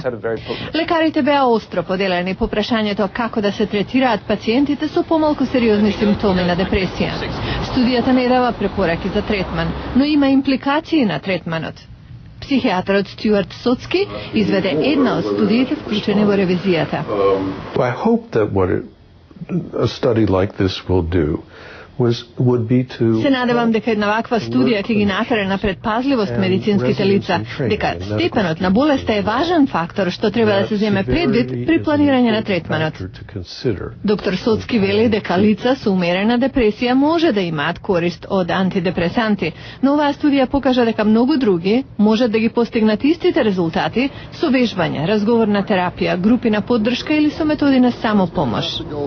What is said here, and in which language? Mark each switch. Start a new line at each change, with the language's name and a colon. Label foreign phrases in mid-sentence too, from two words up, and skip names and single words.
Macedonian: Лекарите беа остро поделени по прашањето како да се третираат пациентите со помалку сериозни симптоми на депресија. Студијата не дава препораки за третман, но има импликации на третманот. Психијатрот Стюарт Соцки изведе една од студиите вклучени во ревизијата.
English: I hope that what a study like this will do would be to...
Macedonian: Се надевам дека една ваква студија ќе ги натера на предпазливост медицинските лица, дека степенот на болеста е важен фактор што треба да се земе предвид при планирање на третманот. Доктор Соцки вели дека лица со умерена депресија може да имаат корист од антидепресанти, но оваа студија покажа дека многу други можат да ги постигнат истите резултати со вежбање, разговорна терапија, групи на поддршка или со методи на самопомош.